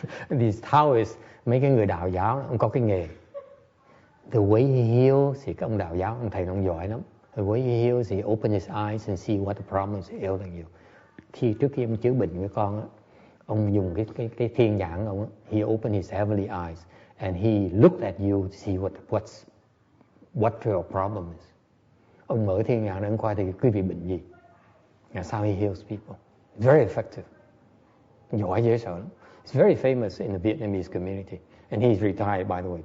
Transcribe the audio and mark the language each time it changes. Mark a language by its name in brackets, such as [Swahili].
[English] These Taoists, [Vietnamese] mấy cái người đạo giáo, ông có cái nghề. [English] The way he heals, [Vietnamese] thì các ông đạo giáo, ông thầy nó giỏi lắm. [English] The way he heals, he open his eyes and see what the problem is ailing you. [Vietnamese] Trước khi ông chữa bệnh với con á, ông dùng cái thiên nhãn của ông á, [English] he opened his heavenly eyes and he looked at you to see what your problem is. [Vietnamese] Ông mở thiên nhãn để ông coi thì quý vị bệnh gì. [English] That's how he heals people. Very effective. [Vietnamese] Giỏi dễ sợ lắm. [English] It's very famous in the Vietnamese community. And he's retired, by the way.